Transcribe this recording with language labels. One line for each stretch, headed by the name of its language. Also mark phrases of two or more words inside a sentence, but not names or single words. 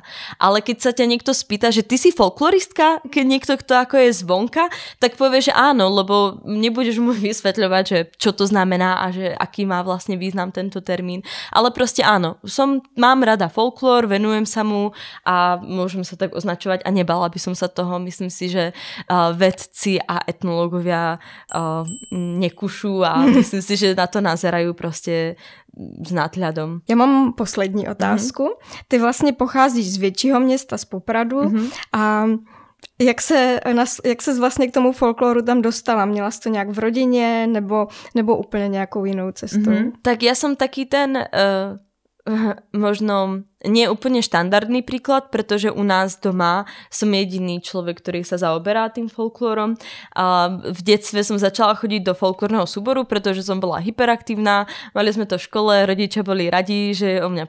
Slovak: Ale keď sa ťa niekto spýta, že ty si folkloristka, keď niekto, kto ako je zvonka, tak povie, že áno, lebo nebudeš mu vysvetľovať, že čo to znamená a že aký má vlastne význam tento termín. Ale proste áno, mám rada folklór, venujem sa mu a a môžem sa tak označovať a nebala by som sa toho. Myslím si, že vedci a etnológovia nekušú a myslím si, že na to nazerajú prostě s nadhľadom.
Czech: Já mám poslední otázku. Ty vlastně pocházíš z většího města, z Popradu a jak ses vlastně k tomu folkloru tam dostala? Měla jsi to nějak v rodině nebo úplně nějakou jinou cestou?
Slovak: Tak ja som taký ten možno nie úplne štandardný príklad, pretože u nás doma som jediný človek, ktorý sa zaoberá tým folklórom. A v detstve som začala chodiť do folklórneho súboru, pretože som bola hyperaktívna, mali sme to v škole, rodičia boli radi, že je o mňa